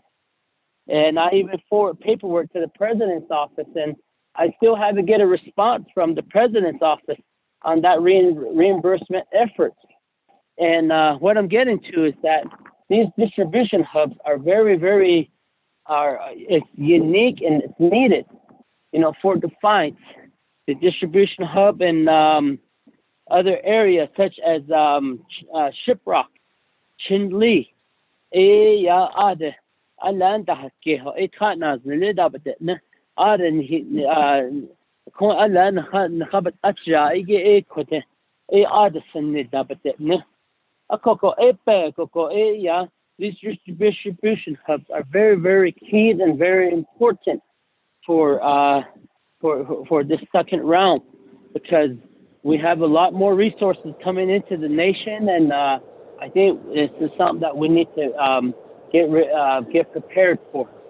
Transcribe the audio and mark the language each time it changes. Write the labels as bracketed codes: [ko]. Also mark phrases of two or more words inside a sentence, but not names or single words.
[en] And I even forward paperwork to the President's office, and I still haven't get a response from the President's office on that reimbursement effort. And what I'm getting to is that these distribution hubs are very, very, it's unique and it's needed, for Defiance. The distribution hub in other areas such as Shiprock, Chinle, Alanda Hakeho, Ekatnas, Nidabet, Aden, Alan Habat Acha, Ege Ekote, Addison Nidabet, Akoko, Epe, Koko, these distribution hubs are very, very key and very important for this second round, because we have a lot more resources coming into the nation, and I think this is something that we need to get prepared for.